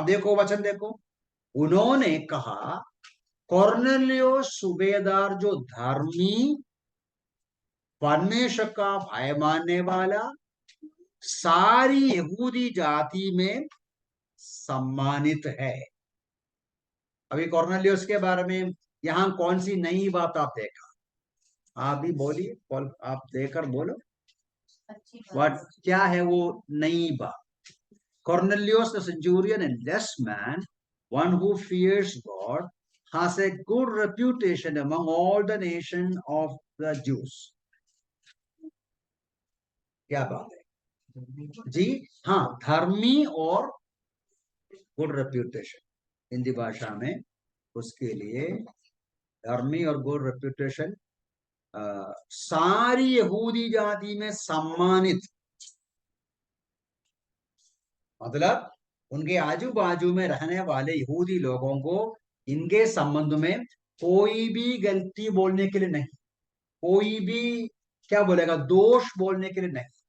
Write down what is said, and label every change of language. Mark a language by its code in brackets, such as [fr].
[hi] अब देखो वचन देखो, उन्होंने कहा कॉर्नेलियुस सूबेदार जो धर्मी, परमेश्वर का भय मानने वाला, सारी यहूदी जाति में सम्मानित है। अभी कॉर्नेलियुस के बारे में यहाँ कौन सी नई बात आप देखा? आप भी बोलिए, आप देकर बोलो व्हाट, क्या है वो नई बात? [en] Cornelius the centurion, a just man, one who fears God, has a good reputation among all the nation of the Jews. [hi] क्या बात है जी? हाँ, धर्मी और गुड रेप्यूटेशन, हिंदी भाषा में उसके लिए धर्मी और गुड रेप्यूटेशन, सारी यहूदी जाति में सम्मानित, मतलब उनके आजू बाजू में रहने वाले यहूदी लोगों को इनके संबंध में कोई भी गलती बोलने के लिए नहीं, कोई भी क्या बोलेगा दोष बोलने के लिए नहीं।